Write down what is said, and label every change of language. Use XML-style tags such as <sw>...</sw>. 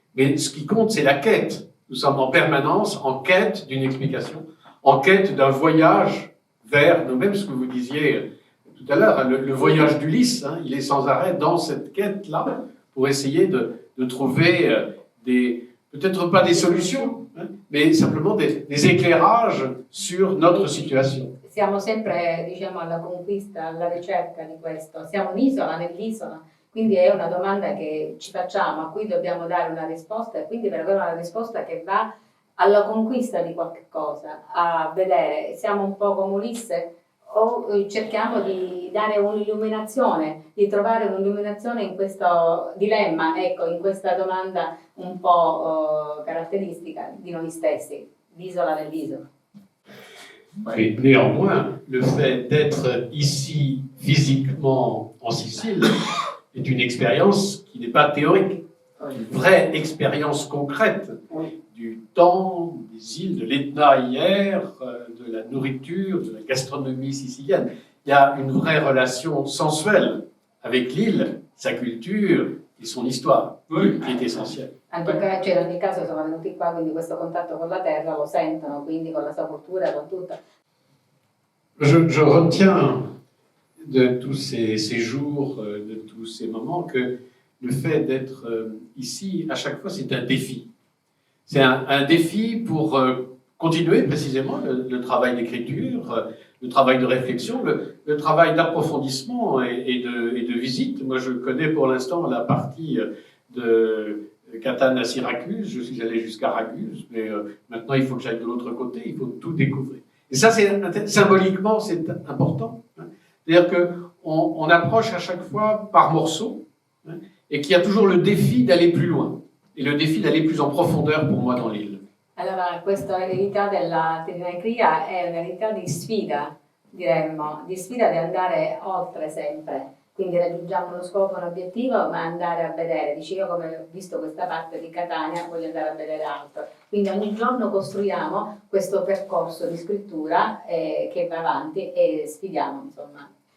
<fr>Mais ce qui compte, c'est la quête. Nous sommes en permanence en quête d'une explication, en quête d'un voyage vers nous-mêmes, ce que vous disiez tout à l'heure, le voyage d'Ulysse, il est sans arrêt dans cette quête-là pour essayer de trouver peut-être pas des solutions, mais simplement des éclairages sur notre situation.</fr> <it>Siamo sempre, diciamo, alla conquista, alla ricerca di questo. Siamo un'isola nell'isola, quindi è una domanda che ci facciamo, a cui dobbiamo dare una risposta e quindi per avere una risposta che va alla conquista di qualche cosa, a vedere, siamo un po' come Ulisse o cerchiamo di dare un'illuminazione, di trovare un'illuminazione in questo dilemma, ecco, in questa domanda un po' caratteristica di noi stessi, l'isola nell'isola.</it> <fr>Et néanmoins, le fait d'être ici physiquement en Sicile est une expérience qui n'est pas théorique, une vraie expérience concrète du temps, des îles, de l'Etna hier, de la nourriture, de la gastronomie sicilienne. Il y a une vraie relation sensuelle avec l'île, sa culture et son histoire, qui est essentielle.</fr> <it>Anche in ogni caso sono venuti qua, quindi questo contatto con la terra lo sentono, quindi con la sua cultura, con tutto.</it> <fr>Je retiens de tous ces séjours, de tous ces moments, que le fait d'être ici, à chaque fois, c'est un défi. C'est un défi pour continuer précisément le travail d'écriture, le travail de réflexion, le travail d'approfondissement et de visite. Moi, je connais pour l'instant la partie de Catane à Syracuse, je suis allé jusqu'à Raguse, mais maintenant il faut que j'aille de l'autre côté, il faut tout découvrir. Et ça, symboliquement, c'est important. C'est-à-dire qu'on approche à chaque fois par morceaux, et qu'il y a toujours le défi d'aller plus loin, et le défi d'aller plus en profondeur pour moi dans l'île.</fr> <it>Allora, questa eredità della Trinacria è un'eredità di sfida, diremmo, di sfida di andare oltre sempre. Quindi raggiungiamo uno scopo, un obiettivo, ma andare a vedere. Dici, io come ho visto questa parte di Catania, voglio andare a vedere altro. Quindi ogni giorno costruiamo questo percorso di scrittura che va avanti e sfidiamo, insomma.</it>